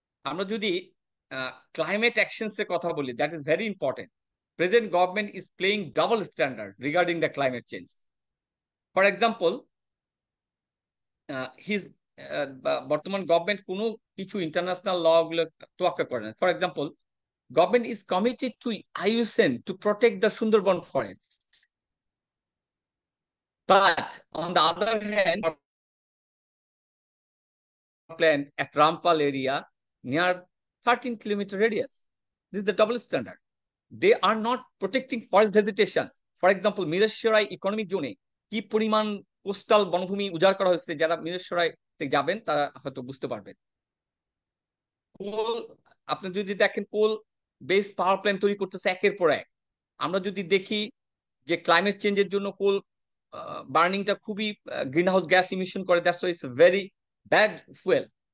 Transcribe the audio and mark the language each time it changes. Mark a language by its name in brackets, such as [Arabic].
[Bangla] আমরা যদি climate actions এর কথা বলি, [English] That is very important. Present government is playing double standard regarding the climate change. For example, [Bangla] his বর্তমান government কোনো কিছু ইন্টারন্যাশনাল ল গুলো তোয়াক্কা করে না। [English] For example, government is committed to IUCN to protect the Sundarban forest. But on the other hand, plant at Rampal area near 13-kilometer radius. This is the double standard. They are not protecting forest vegetation. For example, [Bangla] Mireshwarai economic zone কি পরিমাণ coastal বনভূমি উজাড় করা হয়েছে, যারা মিরেশ্বরাই যাবেন তারা হয়তো বুঝতে পারবেন। কোল, আপনি যদি দেখেন কোল বেস পাওয়ার প্ল্যান্ট তৈরি করতেছে একের পর এক। আমরা যদি দেখি যে ক্লাইমেট চেঞ্জের জন্য কোল বার্নিংটা খুবই গ্রিন হাউস গ্যাস ইমিশন করে, [English] That's why it's very bad fuel.